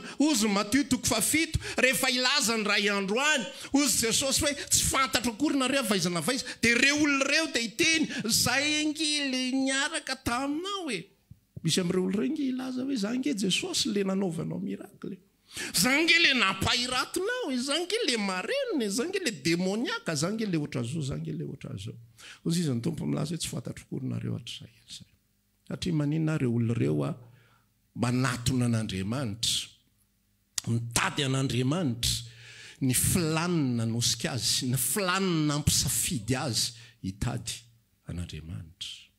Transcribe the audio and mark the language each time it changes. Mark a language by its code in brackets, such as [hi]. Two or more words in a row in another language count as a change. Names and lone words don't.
[mg] Ozy Matthieu 7 rehefa ilaza ny ray andro any, ozy Jesosy hoe tsy fantatro akory nareo avaizana vaiza, dia reo olona reo dia hiteny zay ngy le niaraka taminao misy amin'ireo olona reo ngy ilaza hoe za nge Jesosy le nanaovanao miracle, zange le nampahiratonao, zange le marenina, zange le démoniaka, zange le ohatrazao, zange le ohatrazao. Ozy izy ny tompo milaza hoe tsy fantatro akory nareo hatrizay. Satria maninona reo olona reo manatona an'Andriamanitra, mitady an'Andriamanitra, ny filanina nosika azy, ny filanina ampisafidy azy hitady an'Andriamanitra.